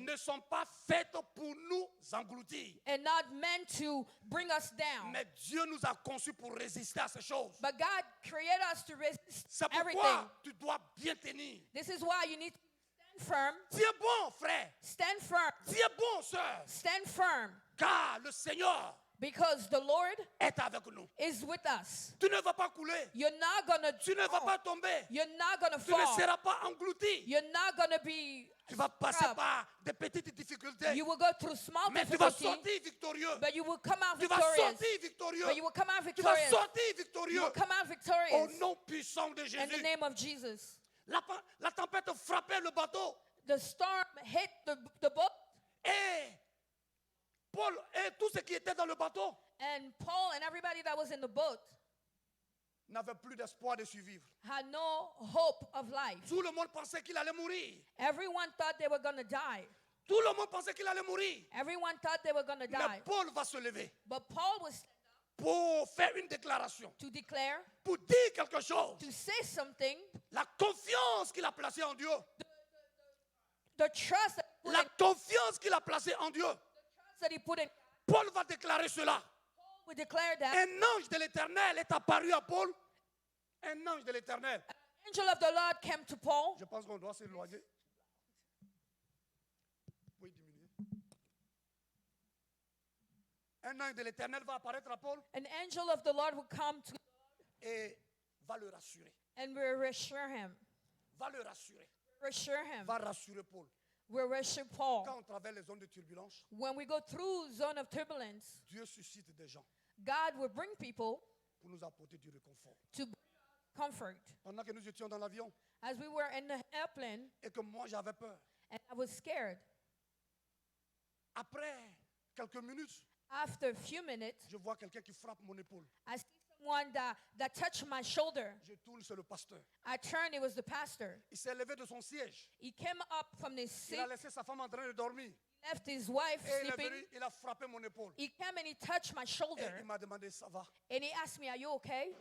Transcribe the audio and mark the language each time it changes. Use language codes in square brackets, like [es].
[fr] ne sont pas faites pour nous engloutir. [en] and not meant to bring us down. [fr] Mais Dieu nous a conçus pour résister à ces choses. [en] But God created us to resist [fr] C'est [en] everything. [fr] pourquoi tu dois bien tenir. [en] This is why you need to stand firm. [fr] Tiens bon, frère. [en] Stand firm. [fr] Tiens bon, sœur. [en] Stand firm. [fr] Car le Seigneur [en] Because the Lord [fr] est avec nous. [en] is with us. [fr] Tu ne vas pas couler. [en] You're not gonna [fr] Tu ne vas pas tomber. [en] You're not gonna [fr] Tu ne [en] fall. [fr] seras pas englouti. [en] You're not gonna be [fr] Tu vas passer [en] up. [fr] par des petites difficultés. [en] You will go through small [fr] Mais tu vas [en] difficulty, [fr] sortir victorieux. [en] but you will come out [fr] Tu vas [en] victorious. [fr] sortir victorieux. [en] But you will come out [fr] Tu vas [en] victorious. [fr] sortir [en] You [fr] victorieux. [en] will come out [fr] Au [en] victorious [fr] nom puissant de [en] in the [fr] Jésus. [en] name of Jesus. [fr] La tempête frappait le bateau. [en] The storm hit the boat, [fr] Et Paul et tous ceux qui étaient dans le bateau [en] and Paul and everybody that was in the boat [fr] n'avaient plus d'espoir de survivre. [en] had no hope of life. [fr] Tout le monde pensait qu'il allait mourir. [en] Everyone thought they were gonna die. [fr] Tout le monde pensait qu'il allait mourir. [en] Everyone thought they were gonna [fr] Mais [en] die. [fr] Paul va se lever [en] But Paul was [fr] pour faire une déclaration, [en] to declare, [fr] pour dire quelque chose. [en] to say something, [fr] La confiance qu'il a placée en Dieu. [en] the trust that he put [fr] La [en] in- [fr] confiance qu'il a placée en Dieu. [en] the trust that he put in, [fr] Paul va déclarer cela. [en] we declare that [fr] Un ange de l'Éternel est apparu à Paul. Un ange de l'Éternel. [en] angel of the Lord came to Paul. [fr] Je pense qu'on doit s'éloigner. Oui, diminuer. Un ange de l'Éternel va apparaître à Paul [en] An angel of the Lord will come to [fr] et va le rassurer. [en] and will reassure him. [fr] Va le rassurer. [en] Reassure him. [fr] Va rassurer Paul. [en] Will reassure Paul. [fr] Quand on traverse les zones de turbulence, [en] When we go through zone of turbulence, [fr] Dieu suscite des gens [en] God will bring people [fr] pour nous apporter du réconfort. [en] to bring comfort. [fr] Pendant que nous étions dans l'avion [en] As we were in the airplane, [fr] et que moi j'avais peur, [en] and I was scared. [fr] après quelques minutes, [en] After a few minutes, [fr] je vois quelqu'un qui frappe mon épaule. [en] I see someone that touched my shoulder. [fr] Je tourne, c'est le pasteur. [en] I turned, it was the pastor. [fr] Il s'est levé de son siège. [en] He came up from his [fr] Il [en] seat, [fr] a laissé sa femme en train de dormir. [en] left his wife [fr] Et il est [en] sleeping. [fr] venu, il a frappé mon épaule. [en] He came and he touched my [fr] Et [en] shoulder. [fr] il m'a demandé, ça va? [en] And he asked me, "Are you okay?"